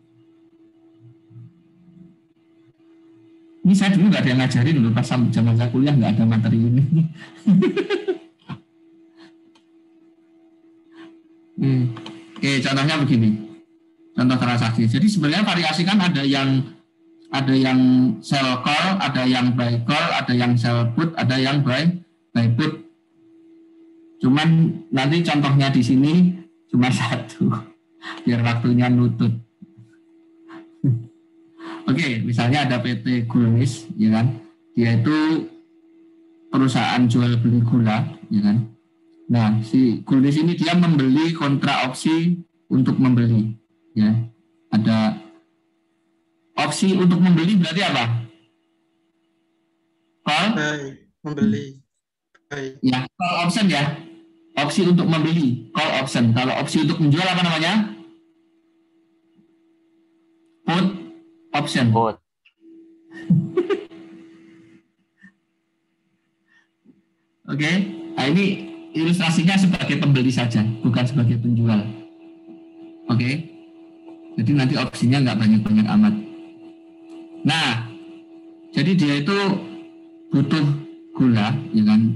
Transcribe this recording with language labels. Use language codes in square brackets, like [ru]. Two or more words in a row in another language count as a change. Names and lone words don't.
[id] Ini saya dulu nggak ada yang ngajarin dulu, pas zaman saya kuliah nggak ada materi ini. Oke, contohnya begini. Contoh transaksi. Jadi sebenarnya variasi kan ada yang [en] sell call, [id] ada yang [en] buy call, [id] ada yang [en] sell put, [id] ada yang [en] buy put. [id] Cuman nanti contohnya di sini cuma satu, biar waktunya nutut. Oke, misalnya ada PT Gulmis, ya kan? Dia itu perusahaan jual beli gula, ya kan? Nah, si Gulmis ini dia membeli kontra opsi untuk membeli, ya. Ada opsi untuk membeli berarti apa? Call? Membeli. Buy. Ya, [en] call option [id] ya. Opsi untuk membeli, [en] call option. [id] Kalau opsi untuk menjual apa namanya? [en] Put option. Put. [id] Oke, nah ini ilustrasinya sebagai pembeli saja, bukan sebagai penjual. Oke, jadi nanti opsinya nggak banyak-banyak amat. Nah, jadi dia itu butuh gula, ya kan?